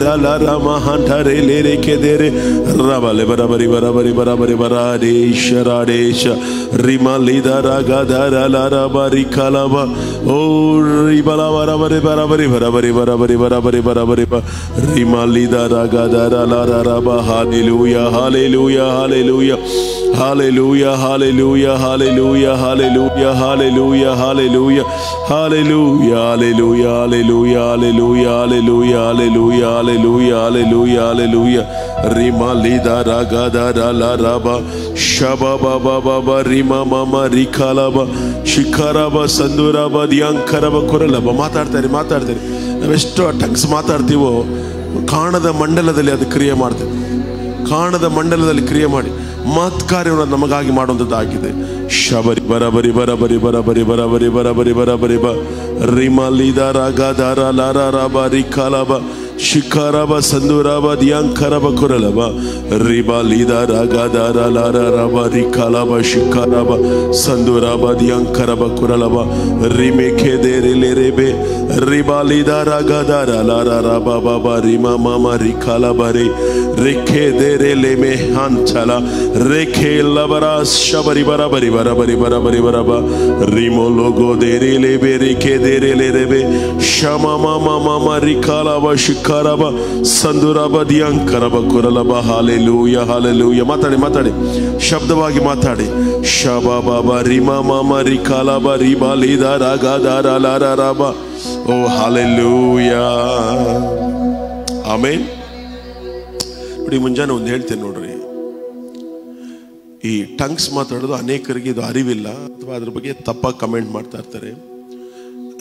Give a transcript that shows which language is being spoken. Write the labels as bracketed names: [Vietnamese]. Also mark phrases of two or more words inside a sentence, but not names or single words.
[Kannada] ಲರ ಮಹಾಂಠರೆ ಲೆ ರೇಖೆ ದೇರೆ ರಬಲೆ ಬರಬರಿ ಬರಬರಿ ಬರಬರಿ ಬರಾಡೇಶ ರಾಡೇಶ ರಿಮಾ ಲಿದ ರಾಗದರ ಲರ ಬ ರಿಖಾಲಬ ಓ ರಿಬಲ ಬರಬರಿ ಬರಬರಿ ಬರಬರಿ ಬರಬರಿ ಬರಬರಿ ಬರಬರಿ ಬ ರಿಮಾ ಲಿದ ರಾಗದರ ಲರ ರಬ ಹಾಲೆಲೂಯಾ ಹಾಲೆಲೂಯಾ ಹಾಲೆಲೂಯಾ Hallelujah, hallelujah, hallelujah, hallelujah, hallelujah, hallelujah, hallelujah, hallelujah, hallelujah, hallelujah, hallelujah, hallelujah, hallelujah, hallelujah, hallelujah. Rima lida ragada la raba shaba baba baba rima mama rikalaba shikaraba sanduraba ದ್ಯಾಂಕರಬ ಕುರಲಬ ಮಾತಾಡ್ತಾರೆ ನಾವೆಷ್ಟು ಟಂಗ್ಸ್ ಮಾತಾಡ್ತೀವೋ ಕಾಣದ ಮಂಡಲದಲ್ಲಿ ಅದು ಕ್ರಿಯೆ ಮಾಡ್ತೇವೆ. ಕಾಣದ ಮಂಡಲದಲ್ಲಿ ಕ್ರಿಯೆ ಮಾಡಿ ಮಹತ್ಕಾರ್ಯವನ್ನು ನಮಗಾಗಿ ಮಾಡುವಂಥದ್ದಾಗಿದೆ. ಶಬರಿ ಬರಬರಿ ಬರಬರಿ ಬರಬರಿ ಬರಬರಿ ಬರಬರಿ ಬರಬರಿ ಬ ರಿಮಾ ಲಿದ ರಾಗದಾರ ಲಾರ ರಾಬ ರಿಖಾಲಬ ಶಿಖರಬ ಸಂದುರಬ ದ್ಯಾಂಕರಬ ಕುರಲಬ ರಿಬಾ ಲಿದ ರಾಗದಾರ ಲಾರ ರಬ ರಿಖಾಲಬ ಶಿಖರಬ ಸಂದುರಬ ದ್ಯಾಂಕರಬ ಕುರಲಬ ರಿಮೆಖೆ ದೇರೆ ಲೆರೆಬೆ ರಿಬಾ ಲಿದ ರಾಗದಾರ ಲಾರ ರಬ ಬಾಬ ರಿಮಾ ಮಾಮ ರಿಖಾಲಬ ರೇ ರೇಖೆ ದೇರೆ ಲೆಮೆ ಹಾಂಚಲ ರೇಖೆ ಲಬರ ಶಬರಿ ಬರಬರಿ ಬರಬರಿ ಬರಬರಿ ಬರಬ ರಿಮೋ ಲೋಗೋ ದೇರೆ ಲೆಬೆ ರೇಖೆ ದೇರೆ ಲೆರೆಬೆ ಶಮ ಮಾಮ ಮಾಮ ರಿಖಾಲಬ ಶಿಖರಬ ಸಂದುರಬ ದ್ಯಾಂಕರಬ ಕುರಲಬ ಹಾಲೆಲೂಯಾ ಹಾಲೆಲೂಯಾ. ಮಾತಾಡಿ ಶಬ್ದವಾಗಿ ಮಾತಾಡಿ. ಶಬ ಬಾಬ ರಿಮಾ ಮಾಮ ರಿಖಾಲಬ ರಿಬಾ ಲಿದ ರಾಗದಾರ ಲಾರ ರಾಬ. ಓ ಹಾಲೆಲೂಯಾ ಆಮೆನ್. ನೋಡಿ, ಮುಂಜಾನೆ ಒಂದು ಹೇಳ್ತೇನೆ ನೋಡ್ರಿ, ಈ ಟಂಗ್ಸ್ ಮಾತಾಡೋದು ಅನೇಕರಿಗೆ ಇದು ಅರಿವಿಲ್ಲ ಅಥವಾ ಅದ್ರ ಬಗ್ಗೆ ತಪ್ಪಾಗಿ ಕಮೆಂಟ್ ಮಾಡ್ತಾ ಇರ್ತಾರೆ.